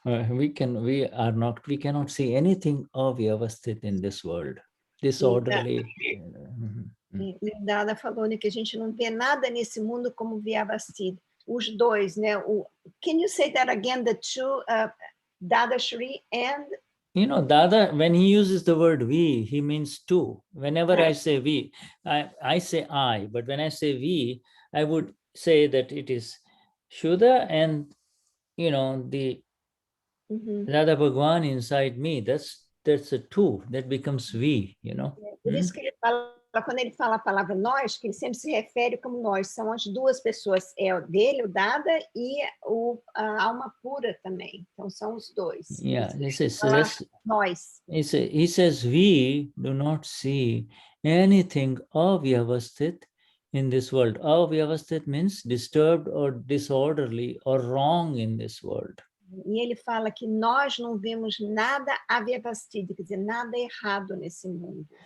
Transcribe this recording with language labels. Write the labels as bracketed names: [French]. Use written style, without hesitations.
[English] we cannot see anything avyavasthit in this world. Disorderly. [Portuguese] E o Dada falou, né, que a gente não vê nada nesse mundo como Vyavasthit. Os dois, né? [English] Can you say that again? The two, Dadashri and... Dada, when he uses the word we, he means two. Whenever I say we, I say I, but when I say we, I would say that it is Shuddha and, the Dada Bhagwan inside me. That's a two. That becomes we, [Portuguese] Por isso que ele fala, quando ele fala a palavra nós, que ele sempre se refere como nós. São as duas pessoas, é o dele, o Dada, e a alma pura também. Então, são os dois. [English] Yeah, [Portuguese] nós. [English] He says, we do not see anything avyavasthit in this world. Avyavasthit means disturbed or disorderly or wrong in this world. [Portuguese] E ele fala que nós não vemos nada avyavastita, quer dizer, nada errado nesse mundo.